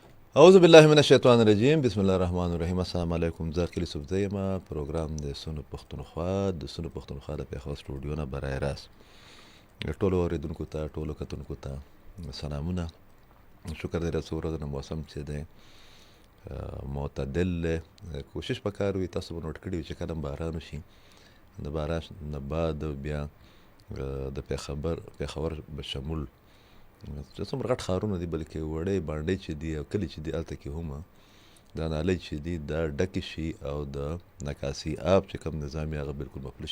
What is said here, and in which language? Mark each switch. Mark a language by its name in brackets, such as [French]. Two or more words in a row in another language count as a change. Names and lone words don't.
[Arabic] اعوذ بالله من الشیطان الرجیم بسم الله الرحمن الرحیم. السلام علیکم. [Pashto] زه کلی صوفزی یم. پروګرام د سونو پښتونخوا د پیښور سټوډیو نه برای راست ټولو اوریدونکو ته ټولو کتونکو ته سلامونه. شکر دی چې ورځ نه موسم چې دی معتدل کوشش پکار وي. تاسو به نوټ کړي وي چې کله باران وشي د باران نه بعد بیا د پیښور بشمول چې څومره غټ ښارونه دي بلکې وړې بانډۍ چې دي او کلي چې دي هلته کې هم دا نالۍ چې دي دا ډکې شي او د نکاسي آب چې کوم نظام یې هغه بلکل مفلس شي.